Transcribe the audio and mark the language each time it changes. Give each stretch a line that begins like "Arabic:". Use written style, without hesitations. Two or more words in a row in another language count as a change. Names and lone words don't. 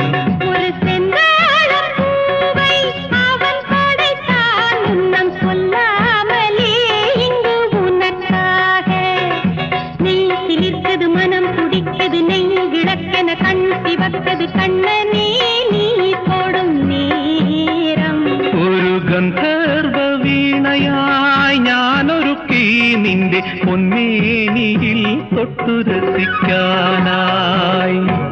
Tamil: ஒரு செந்தாழம் பூவை அவன் படைத்தான் முன்னம் சொல்லாமலே இங்கு உனக்காக. நெய் சிலிர்த்தது மனம் துடித்தது நெய் விளக்கென கண் சிவத்தது கண்ணனே நீ தொடும் நேரம்.
Malayalam: ഒരു ഗന്ധർവ വീണയായി ഞാനൊരുക്കി നിന്റെ പൊന്നേനിയിൽ തൊട്ടു രസിക്കാനായി.